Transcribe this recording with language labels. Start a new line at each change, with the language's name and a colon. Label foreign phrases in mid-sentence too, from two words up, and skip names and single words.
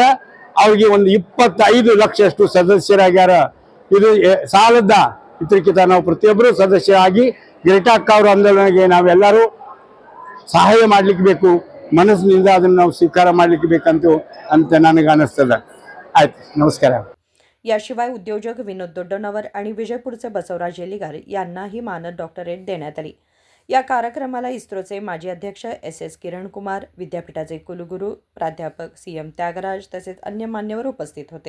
Kannada: ಅವ್ರಿಗೆ ಒಂದು 25 ಲಕ್ಷಷ್ಟು ಸದಸ್ಯರಾಗ್ಯಾರ। ಇದು ಸಾಲದ ಇದಕ್ಕಿಂತ ನಾವು ಪ್ರತಿಯೊಬ್ಬರು ಸದಸ್ಯರಾಗಿ ಗ್ರೇಟಾ ಅಕ್ಕ ಅವರ ಆಂದೋಲನಕ್ಕೆ ನಾವೆಲ್ಲರೂ ಸಹಾಯ ಮಾಡ್ಲಿಕ್ಕೆ ಬೇಕು, ಮನಸ್ಸಿನಿಂದ ಅದನ್ನು ನಾವು ಸ್ವೀಕಾರ ಮಾಡ್ಲಿಕ್ಕೆ ಬೇಕಂತ ನನಗೆ ಅನಿಸ್ತದ। ಆಯ್ತು,
Marathi: नमस्कार। याशिवाय उद्योजक विनोद दोड्डनवर आणि विजयपूरचे बसवराज यलिगार यांनाही मानद डॉक्टरेट देण्यात आली। या कार्यक्रमाला इस्रोचे माजी अध्यक्ष SS किरण कुमार, विद्यापीठाचे कुलगुरू प्राध्यापक CM त्यागराज तसेच अन्य मान्यवर उपस्थित होते।